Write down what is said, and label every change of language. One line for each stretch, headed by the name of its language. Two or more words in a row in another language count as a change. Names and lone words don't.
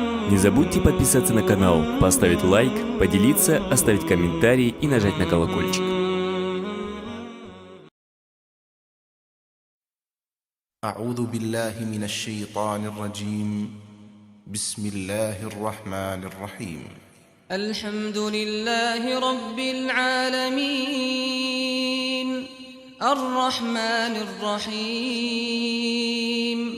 Russian: Не забудьте подписаться на канал, поставить лайк, поделиться, оставить комментарий и нажать на колокольчик.
Arabic: أعوذ بالله من الشيطان الرجيم. بسم الله الرحمن الرحيم. الحمد لله رب العالمين الرحمن الرحيم